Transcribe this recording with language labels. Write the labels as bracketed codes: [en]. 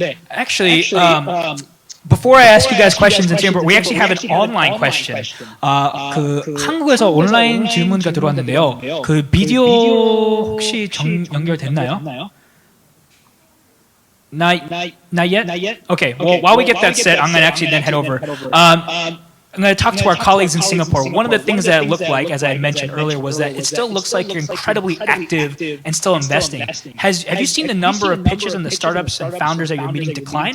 [en] Actually, before I ask you guys questions in Singapore, we actually have an online question. [ko] 그 한국에서 온라인 질문가 들어왔는데요. 그 비디오 혹시 연결됐나요? [en] Not yet? Okay, well, while we get that set, I'm going to actually then head over. I'm going to talk to our colleagues in Singapore. One of the things that it looked like, as I had mentioned earlier, was that it still looks like you're incredibly active and still investing. Have you seen the number of pitches and the startups and founders that you're meeting decline?